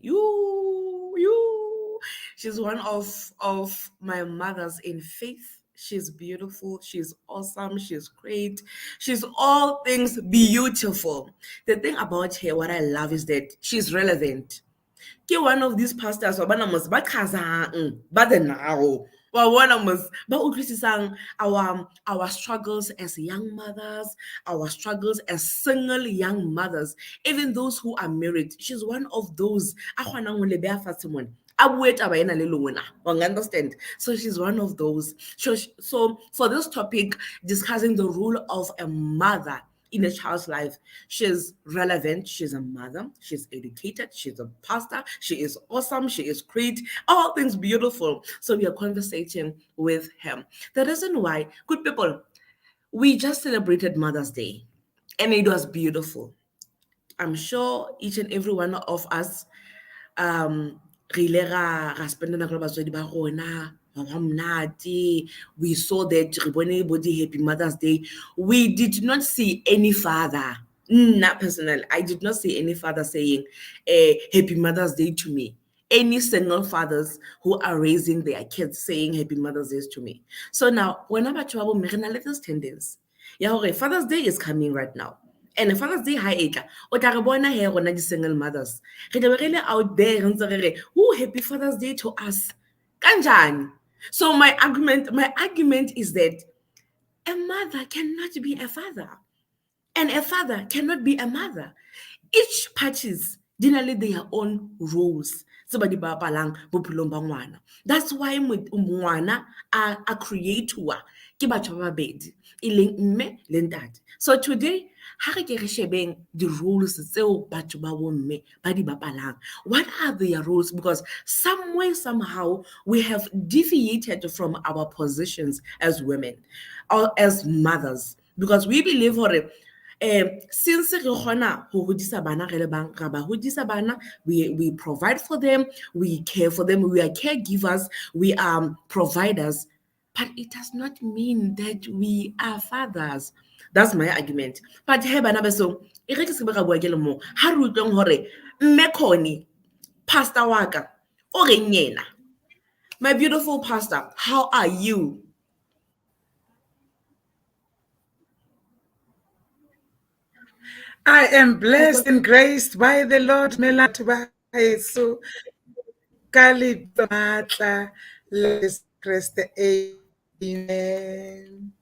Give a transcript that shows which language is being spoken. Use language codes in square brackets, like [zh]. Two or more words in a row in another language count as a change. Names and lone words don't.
[en] You. She's one of my mothers in faith. She's beautiful. She's awesome. She's great. She's all things beautiful. The thing about her, what I love is that she's relevant. Ke one of these pastors [st] wa bana mos ba khazang ba [en] the now [st] wa bona mos ba utlwisisang [en] our struggles as young mothers, our struggles as single young mothers, even those who are married. She's one of those [st] a kgonang ho le beya fatshe mona a bue taba ena le lona. [en] Understand? So she's one of those. So for this topic, discussing the role of a mother in a child's life, she's relevant, she's a mother, she's educated, she's a pastor, she is awesome, she is great, all things beautiful. So we are conversating with him. The reason why, good people, we just celebrated Mother's Day and it was beautiful. I'm sure each and every one of us [st] re ile ra spend nako le batswadi ba rona [en] we saw that [st] re bone bo [en] happy Mother's Day. We did not see any father, not personal, I did not see any father saying happy Mother's Day to me. Any single fathers who are raising their kids saying happy Mother's Day to me. So now whenever trouble me [st] re na le [en] this tendency [st] ya hore [en] Father's Day is coming right now. [st] And Father's Day ha etla o tla re bona he rona di [en] single mothers [st] re tla be re le [en] out there [st] re ntse re re [en] happy Father's Day to us [st] kanjani. [en] So my argument is that a mother cannot be a father and a father cannot be a mother. Each parties dinale their own roles. [st] Somebody bapalang bophelong ba ngwana. [en] That's why [st] ngwana a creator ke batho ba babedi e leng mme le ntate. So today ha re ke re shebeng [en] the roles [st] tseo batho ba bomme ba di bapalang, [en] what are their roles? Because somewhere somehow we have deviated from our positions as women or as mothers, because we believe [st] hore since re kgona ho hodisa bana re le bang ra ba hodisa bana, [en] we provide for them, we care for them, we are caregivers, we are providers, but it does not mean that we are fathers. That's my argument. [st] But he bana beso e re ke se ba bua ke le mo ha re utlwang hore mme Connie pastor wa ka o reng yena. [en] My beautiful pastor, how are you? I am blessed and graced by the Lord. So, amen.